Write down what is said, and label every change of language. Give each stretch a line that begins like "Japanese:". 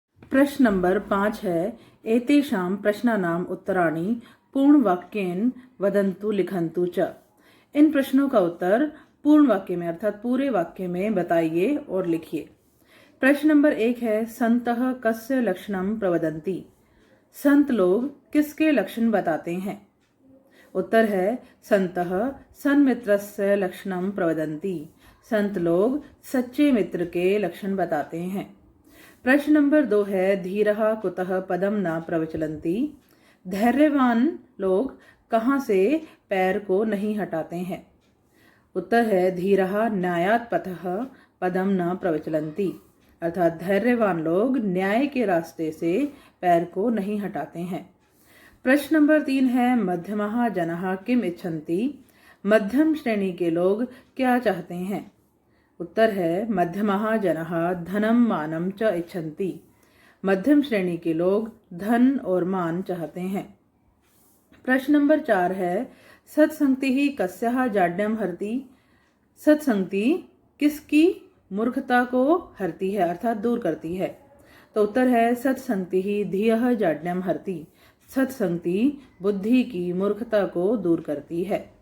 Hindi: प्रश्न नंबर 5 है,
Sanskrit: एतेषां प्रश्नानाम् उत्तराणि पूर्ण वाक्येन वदन्तु लिखन्तु च।
Hindi: इन प्रश्नों का उत्तर पूर्ण वाक्य में, अर्थात पूरे वाक्य में बताइए और लिखिए। प्रश्न नंबर 1 है,
Sanskrit: संतः कस्य लक्षणम प्रवदन्ति।
Hindi: संत लोग किसके लक्षण बताते हैं। उत्तर है
Sanskrit: संतः सन्मित्रस्य लक्षणम प्रवदन्ति।
Hindi: संत लोग सच्चे मित्र के लक्षण बताते हैं। प्रश्न नंबर 2 है,
Sanskrit: धीरः कुतः पदम न प्रविचलन्ति।
Hindi: धैर्यवान लोग कहाँ से पैर को नहीं हटाते हैं। उत्तर है
Sanskrit: धीरः न्यायात् पथः पदम न प्रविचलन्ति।
Hindi: अर्थात धैर्यवान लोग न्याय के रास्ते से पैर को नहीं हटाते हैं। प्रश्न नंबर 3 है
Sanskrit: मध्यमः जनः किम इच्छन्ति।
Hindi: मध्यम श्रेणी के लोग क्या चाहते हैं। उत्तर है
Sanskrit: मध्यमः जनः धनम मानम च इच्छन्ति।
Hindi: मध्यम श्रेणी के लोग धन और मान चाहते हैं। प्रश्न नंबर 4 है
Sanskrit: सत्संगति कस्याः जाड्यम हरति।
Hindi: सत्संगति किसकी मूर्खता को हरती है अर्थात दूर करती है। तो उत्तर है
Sanskrit: सत्संगति धियः जाड्यम हरति।
Hindi: सत्संगति बुद्धि की मूर्खता को दूर करती है।